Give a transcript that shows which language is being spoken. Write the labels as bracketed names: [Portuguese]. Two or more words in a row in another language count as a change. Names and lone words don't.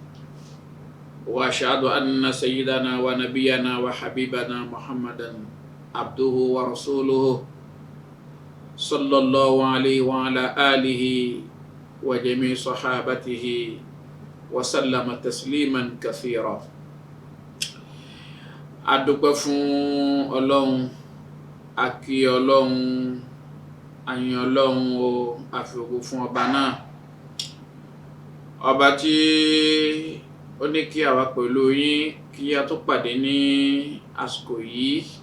[Arabic] وأشهد أن سيدنا ونبينا وحبيبنا محمدا عبده ورسوله صلى الله عليه وعلى آله وجميع صحابته وسلم تسليما كثيرا. [Yoruba] adúpẹ́ fún Ọlọ́run, a kí Ọlọ́run, a yìn Ọlọ́run o, a fi ògo fún ọba náà, ọba tí ó ní kí àwa pẹ̀lú yín kí a tó pàdé ní àsìkò yìí